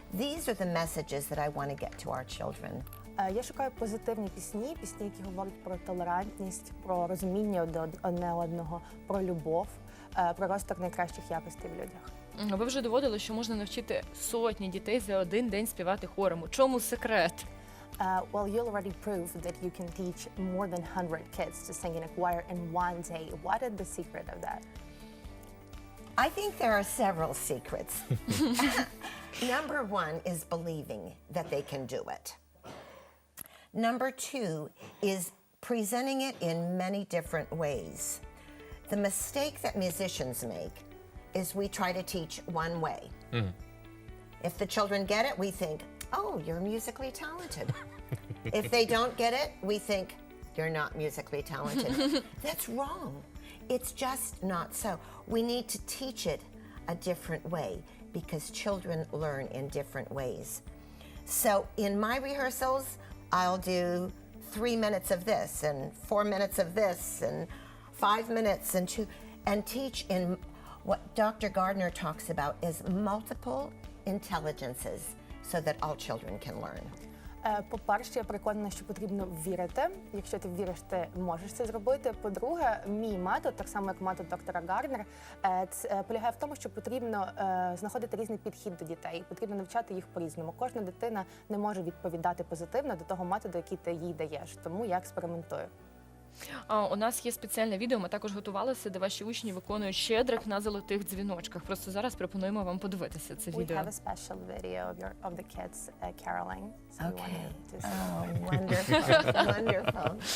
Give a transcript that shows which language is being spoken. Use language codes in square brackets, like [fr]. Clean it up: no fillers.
[en] These are the messages that I want to get to our children. [uk] Я шукаю позитивні пісні, які говорять про толерантність, про розуміння одне одного, про любов, про розвиток найкращих якостей в людях. Ви вже доводили, що можна навчити сотні дітей за один день співати хором. У чому секрет? [en] Well, you already proved that you can teach more than 100 kids to sing in a choir in one day. What is the secret of that? I think there are several secrets. Number one is believing that they can do it. Number two is presenting it in many different ways. The mistake that musicians make is we try to teach one way. If the children get it, we think, oh, you're musically talented. If they don't get it, we think, you're not musically talented. That's wrong. It's just not so. We need to teach it a different way because children learn in different ways. So in my rehearsals, I'll do 3 minutes of this and 4 minutes of this and 5 minutes and teach in what Dr. Gardner talks about as multiple intelligences so that all children can learn. [uk] По-перше, я переконана, що потрібно вірити. Якщо ти віриш, ти можеш це зробити. По-друге, мій метод, так само як метод доктора Гарднера, полягає в тому, що потрібно знаходити різний підхід до дітей. Потрібно навчати їх по-різному. Кожна дитина не може відповідати позитивно до того методу, який ти їй даєш. Тому я експериментую. У нас є спеціальне відео, ми також готувалися, де ваші учні виконують щедрик на золотих дзвіночках. Просто зараз пропонуємо вам подивитися це [en] We [uk] відео. [en] have a special video of the kids caroling. So we Okay. wanted to see. Oh, wonderful, wonderful.